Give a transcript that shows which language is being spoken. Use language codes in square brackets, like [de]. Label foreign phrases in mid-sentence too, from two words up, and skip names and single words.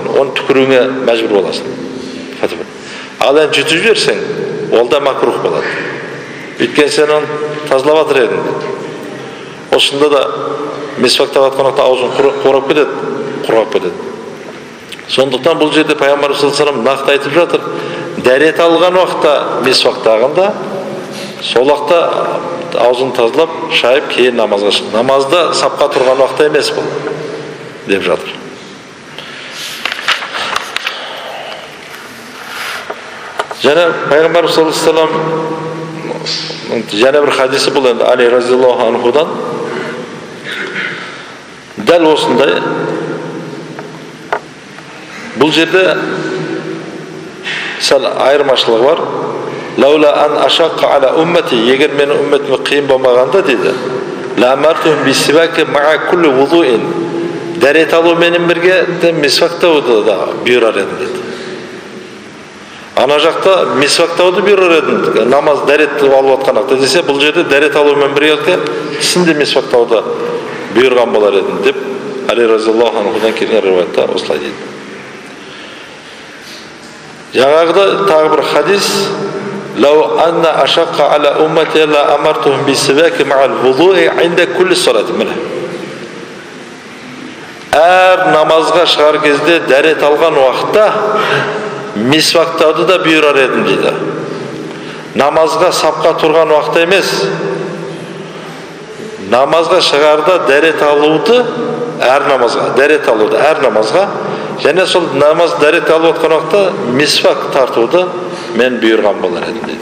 [kk] Оны түкіруіңе мәжбүр боласың. Ал енді жұтып жіберсең, ол да макрух болады. Өйткені сен оны тазалап жатыр едің. Осында да мисвактап жатқан уақытта аузың құрап кетеді. Сондықтан бұл жерде пайғамбар [ar] صلى الله عليه وسلم [kk] нақты айтып жатыр, дәрет алған уақытта мисвактағанда, сол уақытта аузын тазалап, шайып, кейін намазға шық. Намазда сапқа тұрған уақытта емес бұл, деп жатыр. Және пайғамбар [ar] صلى الله عليه وسلم [kk] және бір хадисі бұл енді Али [ar] رضي الله عنه [kk] дәл осындай. Бұл жерде сәл айырмашылығы бар. [ar] لولا أن أشق على أمتي, [kk] егер менің умметіме қиын болмағанда дейді, [ar] لأمرتهم بالسواك مع كل وضوء, [kk] дәрет алумен бірге мисвактауды да бұйырар едім дейді. Ана жақта мисвактауды бұйырар едім, намаз дәрет алып жатқан уақытта десе, бұл жерде дәрет алумен бірге сінде мисвактауды бұйырған болар едім деп Али [ar] رضي الله عنه [kk] келген риуаятта осылай дейді. Жаңағыда тағы бір хадис: [ar] "لو أن أشق على أمتي لأمرتهم بالسواك مع الوضوء عند كل صلاة". [kk] Міне. Әр намазға шығар кезде дәрет алған уақытта мисвактауды да бұйырар едім дейді. Намазға сапқа тұрған уақытта емес, намазға шығарда дәрет алуды, әр намазға, және сол намаз дәрет алып отқан уақытта мисвак тартуды мен бұйырған болар едім дейді.